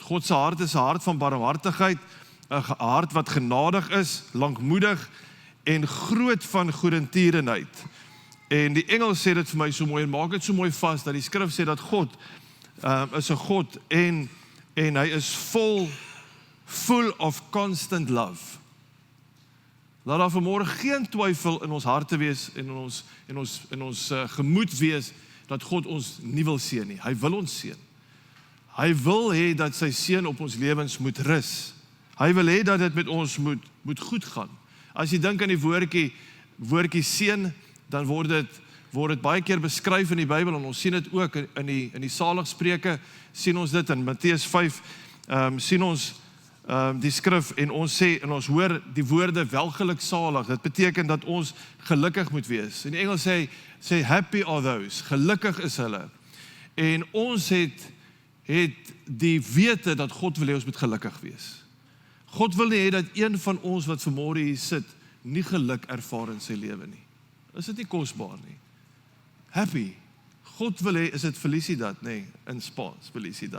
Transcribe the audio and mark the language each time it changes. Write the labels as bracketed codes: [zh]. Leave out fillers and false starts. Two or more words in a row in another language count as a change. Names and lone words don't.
[af] God se hart is 'n hart van barmhartigheid, 'n hart wat genadig is, lankmoedig en groot van goedertierenheid. En die engel sê dit vir my so mooi en maak dit so mooi vas dat die skrif sê dat God is 'n God en hy is [en] full of constant love. [af] Laat daar vanmôre geen twyfel in ons harte wees en in ons gemoed wees dat God ons nie wil seën nie. Hy wil ons seën. Hy wil hê dat sy seën op ons lewens moet rus. Hy wil hê dat dit met ons moet goed gaan. As jy dink aan die woordjie seën, dan word dit baie keer beskryf in die Bybel, en ons sien dit ook in die Saligspreuke, sien ons dit in Matteus 5, sien ons die skrif, en ons sê, en ons hoor die woorde welgeluksalig. Dit beteken dat ons gelukkig moet wees. In die Engels sê [en] happy are those, [af] gelukkig is hulle. En ons het die wete dat God wil hê ons moet gelukkig wees. God wil nie hê dat een van ons wat vanmôre hier sit, nie geluk ervaar in sy lewe nie. Is dit nie kosbaar nie? Happy. God wil hê, is dit felicidad? Nee, in Spaans, felicidad.